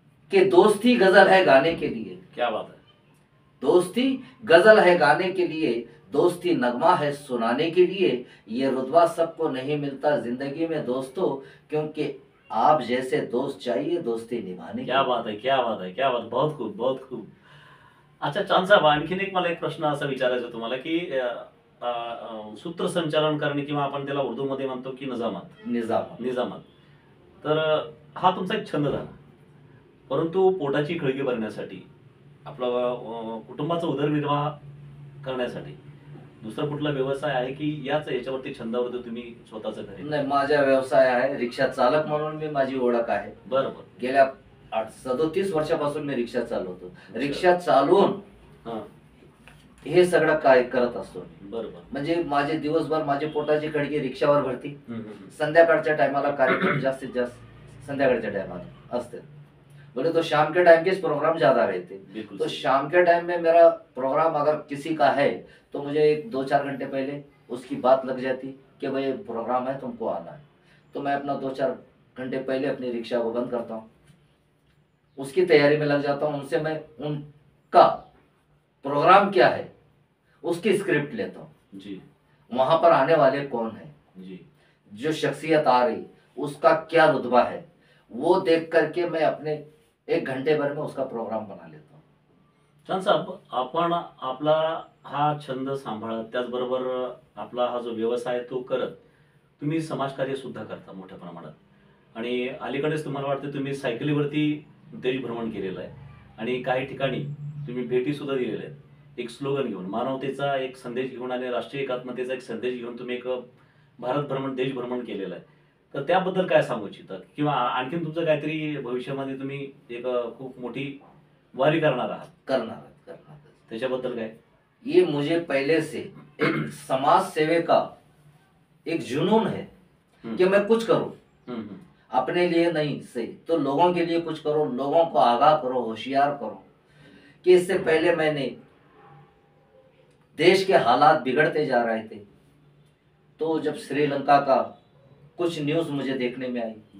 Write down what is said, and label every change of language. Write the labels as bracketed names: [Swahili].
[Hindi] कि दोस्ती गजल है गाने के लिए। क्या बात है. दोस्ती गजल है गाने के लिए, दोस्ती नगमा है सुनाने के लिए। ये रुतबा सबको नहीं मिलता जिंदगी में दोस्तों, क्योंकि आप जैसे दोस्त चाहिए दोस्ती निभाने क्या के [Marathi] बात आहे, क्या बात आहे, क्या बात. बहुत खूप, बहुत खूप. अच्छा चांद साहेब, आणखीन एक मला एक प्रश्न असा विचारायचा आहे तुम्हाला की सूत्रसंचालन करणे किंवा आपण त्याला उर्दूमध्ये म्हणतो की निजामत, निजाम। निजामत, तर हा तुमचा एक छंद झाला, परंतु पोटाची खळगी भरण्यासाठी आपला कुटुंबाचा उदरनिर्वाह करण्यासाठी दुसरा कुठला व्यवसाय आहे की याच याच्यावरती छंदावरती तुम्ही स्वतःचं घर नाही, माझा व्यवसाय आहे रिक्षा चालक म्हणून मी माझी ओळख आहे. बरोबर. गेल्या 37 वर्षापासून मी रिक्षा चालवतो. रिक्षा चालवून हा, हे सगळं काय करत असतो. बरोबर. म्हणजे माझे दिवसभर माझी पोटाची खळगी रिक्षावर भरती. हम्म, हम्म. संध्याकाळच्या टायमाला कार्यक्रम जास्तीत जास्त संध्याकाळच्या टाइमाला असते. [Hindi] बोले तो शाम के टाइम के प्रोग्राम ज्यादा रहते. बिल्कुल तो सही। शाम के टाइम में मेरा प्रोग्राम अगर किसी का है तो मुझे 1-2-4 घंटे पहले उसकी बात लग जाती कि भाई प्रोग्राम है, तुमको आना है. तो मैं अपना 2-4 घंटे पहले अपनी रिक्शा को बंद करता हूँ, उसकी तैयारी में लग जाता हूँ. उनसे मैं उनका प्रोग्राम क्या है उसकी स्क्रिप्ट लेता हूँ. जी वहां पर आने वाले कौन है, जी जो शख्सियत आ रही उसका क्या रुतबा है, वो देख करके मैं अपने 1 घंटे भर में उसका प्रोग्राम बना लेता हूँ. [Marathi] छान साहेब, आपण आपला हा छंद सांभाळत त्याचबरोबर आपला हा जो व्यवसाय तो करत तुम्ही समाजकार्य सुद्धा करता मोठ्या प्रमाणात आणि अलीकडेच तुम्हाला वाटतं तुम्ही सायकलीवरती देशभ्रमण केलेलं आहे आणि काही ठिकाणी तुम्ही भेटी सुद्धा दिलेल्या आहेत. एक स्लोगन घेऊन मानवतेचा एक संदेश घेऊन आणि राष्ट्रीय एकात्मतेचा एक संदेश घेऊन तुम्ही एक भारत भ्रमण देशभ्रमण केलेलं आहे. तर त्याबद्दल काय सांगू इच्छिता किंवा आणखीन तुमचं काहीतरी भविष्यामध्ये तुम्ही एक खूप मोठी वारी करणार आहात [Hindi] करना [Marathi] त्याच्याबद्दल काय? [Hindi] ये मुझे पहले से एक समाज सेवे का एक जुनून है कि मैं कुछ करूं. हम्म. अपने लिए नहीं से तो लोगों के लिए कुछ करो, लोगों को आगाह करो, होशियार करो. कि इससे पहले मैंने देश के हालात बिगड़ते जा रहे थे तो जब श्रीलंका का कुछ न्यूज़ मुझे देखने में आई